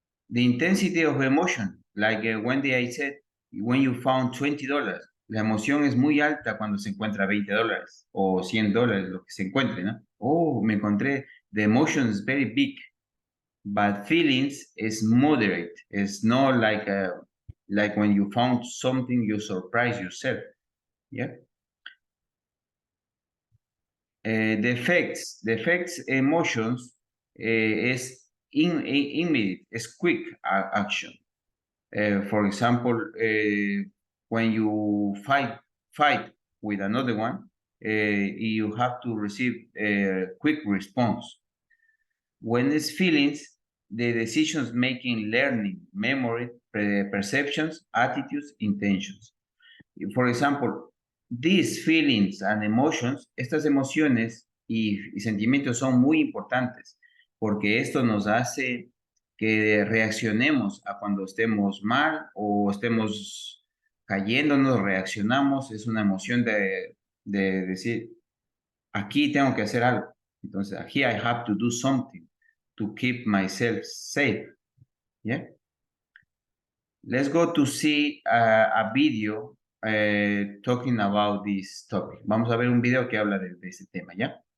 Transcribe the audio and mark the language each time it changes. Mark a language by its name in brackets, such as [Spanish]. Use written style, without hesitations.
[English] The intensity of emotion, like one day I said, when you found $20, [Spanish] la emoción es muy alta cuando se encuentra $20 o $100, lo que se encuentre, ¿no? Oh, me encontré. [English] The emotion is very big, but feelings is moderate. It's not like when you found something, you surprise yourself. Yeah. The effects emotions is immediate, is quick action. For example, when you fight with another one, you have to receive a quick response. When it's feelings, the decisions making, learning, memory, perceptions, attitudes, intentions. For example, these feelings and emotions, [Spanish] estas emociones y sentimientos son muy importantes porque esto nos hace que reaccionemos a cuando estemos mal o estemos cayéndonos, reaccionamos, es una emoción de decir, aquí tengo que hacer algo. Entonces, aquí [English] I have to do something to keep myself safe. Yeah. Let's go to see a video talking about this topic. [Spanish] Vamos a ver un video que habla de este tema, ¿ya?